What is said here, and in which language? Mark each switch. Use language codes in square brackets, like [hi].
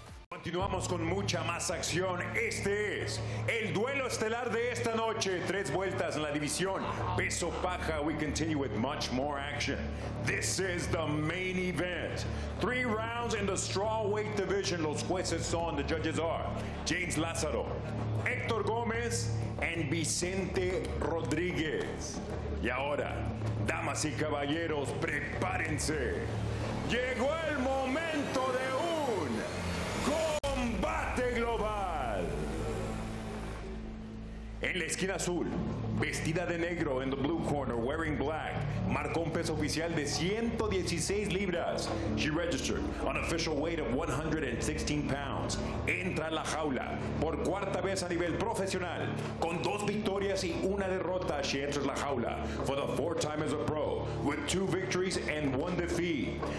[es] Continuamos con mucha más acción. Este es el duelo estelar de esta noche. 3 vueltas en la división peso paja. [en] We continue with much more action. This is the main event. 3 rounds in the strawweight division. [es] Los jueces son, [en] the judges are James Lázaro, Héctor Gómez, and Vicente Rodríguez. [es] Y ahora, damas y caballeros, prepárense. Llegó el momento de Combate Global. En la esquina azul, vestida de negro [en] in the blue corner, wearing black, [es] marcó un peso oficial de 116 libras. [en] She registered an official weight of 116 pounds. [es] Entra en la jaula por 4ª vez a nivel profesional, con 2 victorias y 1 derrota. [en] She enters [es] la jaula [en] for the 4th time as a pro, with 2 victories and 1 defeat.